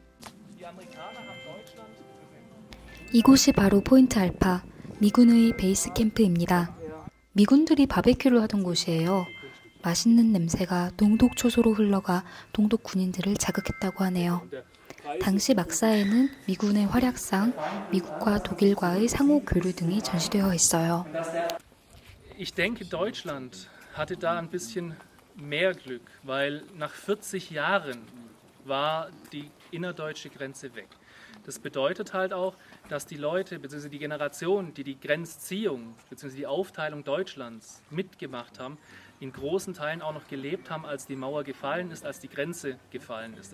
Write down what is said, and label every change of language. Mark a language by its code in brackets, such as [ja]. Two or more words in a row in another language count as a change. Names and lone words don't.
[ko] 이곳이 바로 포인트 알파, 미군의 베이스 캠프입니다. 미군들이 바베큐를 하던 곳이에요. 맛있는 냄새가 동독 초소로 흘러가 동독 군인들을 자극했다고 하네요. 당시 막사에는 미군의 활약상, 미국과 독일과의 상호 교류 등이 전시되어 있어요. [de] Ich denke, Deutschland hatte da ein bisschen mehr Glück, weil nach 40 Jahren war die innerdeutsche Grenze weg. Das bedeutet halt auch, dass die Leute bzw. die Generation, die die Grenzziehung bzw. die Aufteilung Deutschlands mitgemacht haben, in großen Teilen auch noch gelebt haben, als die Mauer gefallen ist, als die Grenze gefallen ist.